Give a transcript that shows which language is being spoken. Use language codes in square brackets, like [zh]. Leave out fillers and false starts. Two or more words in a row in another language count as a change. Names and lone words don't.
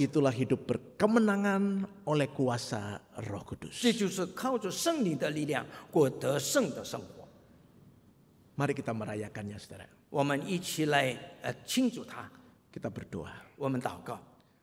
[id] Itulah hidup berkemenangan oleh kuasa Roh Kudus. [zh] 这就是靠着圣灵的力量过得胜的生活。 [id] Mari kita merayakannya, saudara. [zh] 我们一起来庆祝他， [id] Kita berdoa. [zh] 我们祷告。